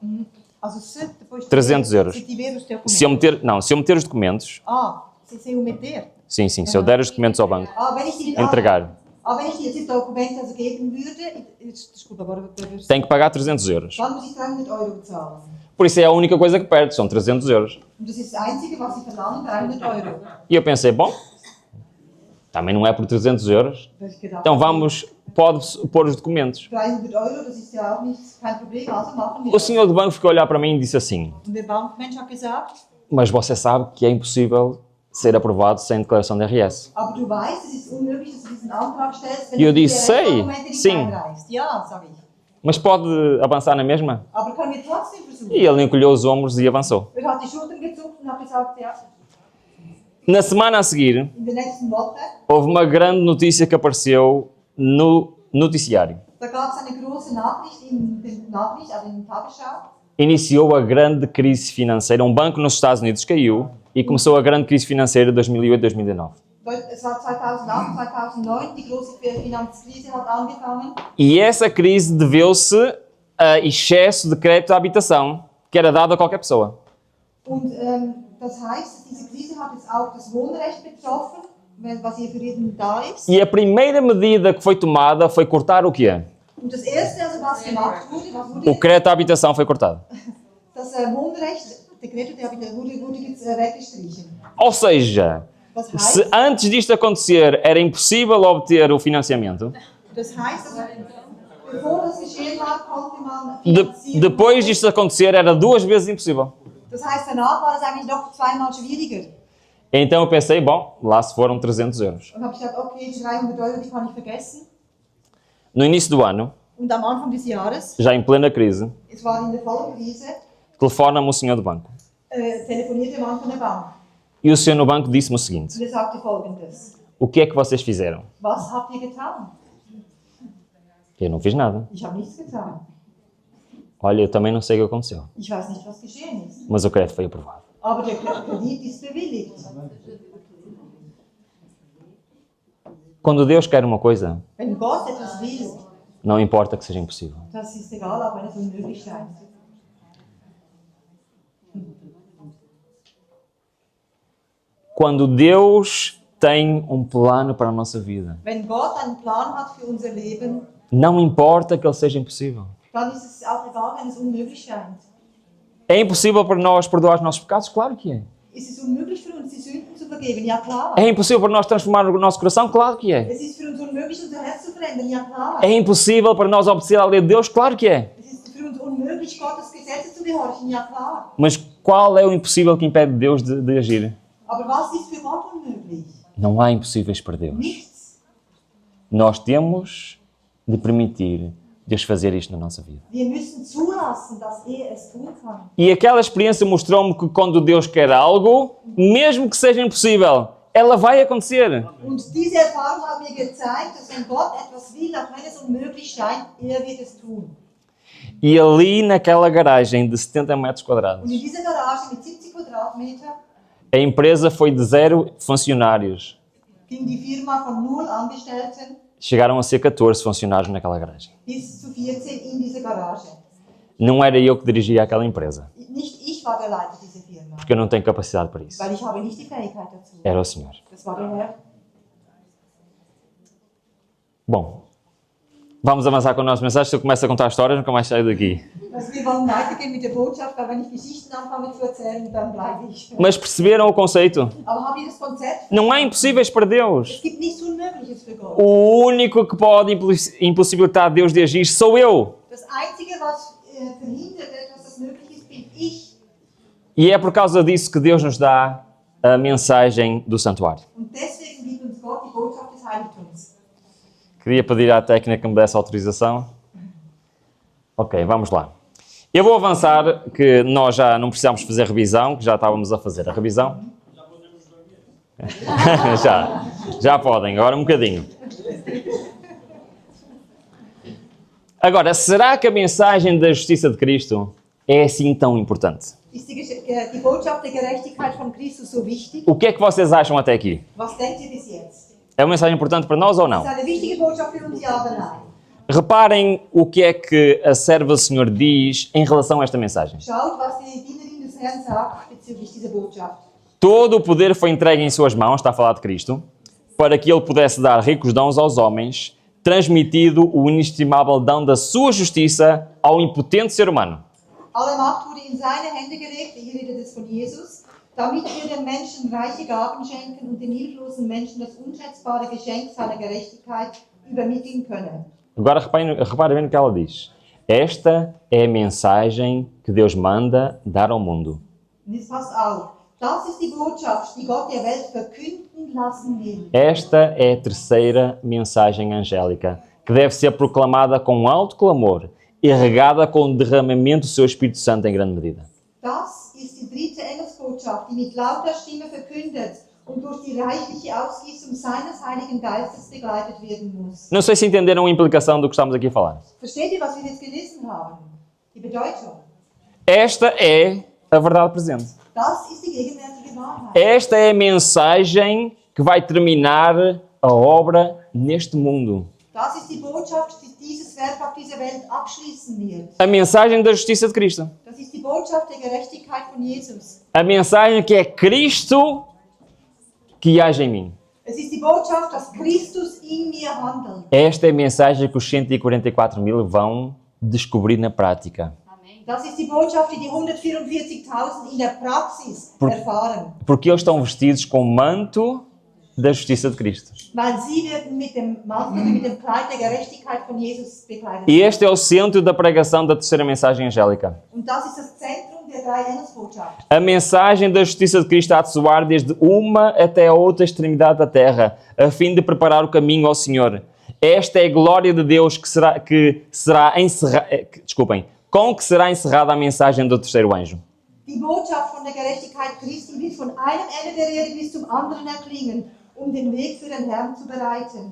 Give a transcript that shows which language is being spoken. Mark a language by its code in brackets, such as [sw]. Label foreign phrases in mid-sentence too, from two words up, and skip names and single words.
[pt] Also se depois 300 euros. se tiver os documentos. Se eu meter os documentos, Se eu meter. sim, se eu der os documentos ao banco, [de] Wenn ich die, [pt] entregar, [de] wenn ich diese Dokumente also geben würde, [pt] desculpa, agora tem que pagar 300 euros. [de] dann muss ich 300 Euro bezahlen. [pt] Por isso é a única coisa que perde, são 300 euros. [de] Und das ist das Einzige, was sie verlangen, 300 Euro. [pt] E eu pensei: bom, também não é por 300 euros, [de] Da hab ich gedacht, [pt] então pode pôr os documentos. [de] 300 Euro, das ist ja auch nicht, kein Problem, also machen wir [pt] O [de] das. [pt] senhor do banco ficou a olhar para mim e disse assim: [de] Und der Bankmensch hat gesagt, [pt] mas você sabe que é impossível ser aprovado sem declaração de IRS. [de] aber du weißt, es ist unmöglich, dass du diesen Antrag stellst, wenn [pt] E eu [de] du die [pt] disse, sei, [de] Dokumente nicht [pt] sim. [de] einreichst. Ja, sag ich. [pt] Mas pode avançar na mesma? [de] Aber können wir trotzdem versuchen? [pt] E ele encolheu os ombros e avançou. [de] Er hat die Schultern gezuckt und hat gesagt, ja, [pt] Na semana a seguir, [de] in der nächsten Woche, [pt] houve uma grande notícia que apareceu no noticiário. [de] da gab es eine große Nachricht in den Nachricht, also in der Tagesschau. [pt] Iniciou a grande crise financeira. Um banco nos Estados Unidos caiu e começou a grande crise financeira de 2008-2009. [de] Es war 2008, 2009, die große Finanzkrise hat angefangen. [pt] E essa crise deveu-se a excesso de crédito à habitação, que era dado a qualquer pessoa. [de] Und das heißt, diese Krise hat jetzt auch das Wohnrecht betroffen, was hier für jeden da ist. [pt] E a primeira medida que foi tomada foi cortar o quê? [de] Und das Erste, also was gemacht wurde, was wurde [pt] O crédito à habitação foi cortado. [de] das Wohnrecht, der Kredit, wurde jetzt weggestrichen. [pt] Ou seja, [de] Das [pt] se [de] heißt, [pt] antes disto acontecer era impossível obter o financiamento, [de] also, bevor das geschehen war, konnte man finanzieren. [pt] depois disto acontecer era 2 vezes impossível. [de] Das heißt, danach war es eigentlich noch zweimal schwieriger. [pt] Então eu pensei: bom, lá se foram 300 euros. [de] Und habe ich gesagt, okay, die 300 Euro, die kann ich vergessen. [pt] No início do ano, [de] Und am Anfang des Jahres, [pt] já em plena crise, [de] es war in der Vollkrise, [pt] telefona-me o senhor do banco. [de] telefonierte der Mann von der Bank. [pt] E o senhor no banco disse-me o seguinte: [de] Und er sagte Folgendes: [pt] o que é que vocês fizeram? [de] Was habt ihr getan? [pt] Eu não fiz nada. [de] Ich habe nichts getan. [pt] Olha, eu também não sei o que aconteceu, [de] Ich weiß nicht, was geschehen ist. [pt] mas o crédito foi aprovado. [de] Aber der Kredit ist bewilligt. [pt] Quando Deus quer uma coisa, [de] Wenn Gott etwas will, [pt] não importa que seja impossível. [de] das ist egal, auch wenn es unmöglich scheint. [pt] Quando Deus tem um plano para a nossa vida, [de] Wenn Gott einen Plan hat für unser Leben, [pt] não importa que ele seja impossível. [de] dann ist es auch egal, wenn es unmöglich scheint. [pt] É impossível para nós perdoar os nossos pecados? Claro que é. [de] Ist es unmöglich für uns, die Sünden zu vergeben? Ja, klar. [pt] É impossível para nós transformar o nosso coração? Claro que é. [de] Es ist für uns unmöglich, unser Herz zu verändern? Ja, klar. [pt] É impossível para nós obedecer à lei de Deus? Claro que é. [de] Es ist für uns unmöglich, Gottes Gesetze zu gehorchen? Ja, klar. [pt] Mas qual é o impossível que impede Deus de agir? [de] Aber was ist für Gott unmöglich? [pt] Não há impossíveis para Deus. [de] Nichts. [pt] Nós temos de permitir Deus fazer isto na nossa vida. [de] Wir müssen zulassen, dass es tun kann. [pt] E aquela experiência mostrou-me que quando Deus quer algo, mesmo que seja impossível, ela vai acontecer. [de] Und diese Erfahrung hat mir gezeigt, dass wenn Gott etwas will, auch wenn es unmöglich scheint, wird es tun. [pt] E ali naquela garagem de 70 metros [de] Und [pt] quadrados, [de] in dieser Garage mit 70 Quadratmeter [pt] a empresa foi de 0 funcionários. [de] ging die Firma von 0 Angestellten [pt] Chegaram a ser 14 funcionários naquela garagem. [de] bis zu 14 in dieser Garage. [pt] Não era eu que dirigia aquela empresa, [de] Nicht ich war der Leiter dieser Firma, [pt] porque eu não tenho capacidade para isso. [de] weil ich habe nicht die Fähigkeit dazu. [pt] Era o Senhor. [de] Das war der Herr. [pt] Bom, vamos avançar com a nossa mensagem. Se eu começo a contar histórias, nunca mais saio daqui. [de] Also wir wollen weitergehen mit der Botschaft, weil wenn ich Geschichten anfange zu erzählen, dann bleibe ich. [pt] Mas perceberam o conceito? [de] Aber habt ihr das Konzept? [pt] Não há impossíveis para Deus. [de] Es gibt nichts Unmögliches für Gott. [pt] O único que pode impossibilitar Deus de agir sou eu. [de] Das Einzige, was verhindert etwas, das möglich ist, bin ich. [pt] E é por causa disso que Deus nos dá a mensagem do santuário. [de] Und deswegen gibt uns Gott die Botschaft des Heiligtums. [pt] Queria pedir à técnica que me desse autorização. Ok, vamos lá. Eu vou avançar, que nós já não precisamos fazer revisão, que já estávamos a fazer a revisão. já podem, agora um bocadinho. Agora, será que a mensagem da justiça de Cristo é assim tão importante? [de] Ist die Botschaft der Gerechtigkeit von Christus so wichtig? [pt] O que é que vocês acham até aqui? [de] Was denkt ihr bis jetzt? [pt] É uma mensagem importante para nós ou não? [de] Ist eine wichtige Botschaft für uns, ja oder nein? [pt] Reparem o que é que a serva do Senhor diz em relação a esta mensagem. [de] Schaut, was die Dienerin des Herrn sagt bezüglich dieser Botschaft. [pt] Todo o poder foi entregue em suas mãos, está a falar de Cristo, para que ele pudesse dar ricos dons aos homens, transmitido o inestimável dom da sua justiça ao impotente ser humano. [de] Alle Macht wurde in seine Hände gelegt, hier redet es von Jesus, damit wir den Menschen reiche Gaben schenken und den hilflosen Menschen das unschätzbare Geschenk seiner Gerechtigkeit übermitteln können. [pt] Agora reparem bem no que ela diz. Esta é a mensagem que Deus manda dar ao mundo. [de] Und jetzt passt auf, das ist die Botschaft, die Gott der Welt verkünden lassen will. [pt] Esta é a terceira mensagem angélica, que deve ser proclamada com alto clamor e regada com o derramamento do seu Espírito Santo em grande medida. [de] Das ist die dritte Engelsbotschaft, die mit lauter Stimme verkündet und durch die reichliche Ausgießung seines Heiligen Geistes begleitet werden muss. [pt] Não sei se entenderam a implicação do que estamos aqui a falar. [de] Versteht ihr, was wir jetzt gelesen haben? Die Bedeutung. [pt] Esta é a verdade presente. [de] Das ist die gegenwärtige Wahrheit. [pt] Esta é a mensagem que vai terminar a obra neste mundo. [de] Das ist die Botschaft, die dieses Werk auf dieser Welt abschließen wird. [pt] A mensagem da justiça de Cristo. [de] Das ist die Botschaft der Gerechtigkeit von Jesus. [pt] A mensagem que é Cristo que age em mim. [de] Es ist die Botschaft, dass Christus in mir handelt. [pt] Esta é a mensagem que os 144 mil vão descobrir na prática. [de] Das ist die Botschaft, die die 144.000 in der Praxis erfahren. [pt] Porque eles estão vestidos com o manto da justiça de Cristo. [de] Weil sie werden mit dem Mantel, mit dem Kleid der Gerechtigkeit von Jesus bekleidet. [pt] E este é o centro da pregação da terceira mensagem angélica. [de] Und das ist das Zentrum der drei Engelsbotschaft. [pt] A mensagem da justiça de Cristo há de soar desde uma até a outra extremidade da terra, a fim de preparar o caminho ao Senhor. Esta é a glória de Deus com que será encerrada a mensagem do terceiro anjo. [de] Die Botschaft von der Gerechtigkeit Christi wird von einem Ende der Erde bis zum anderen erklingen, den Weg für den Herrn zu bereiten.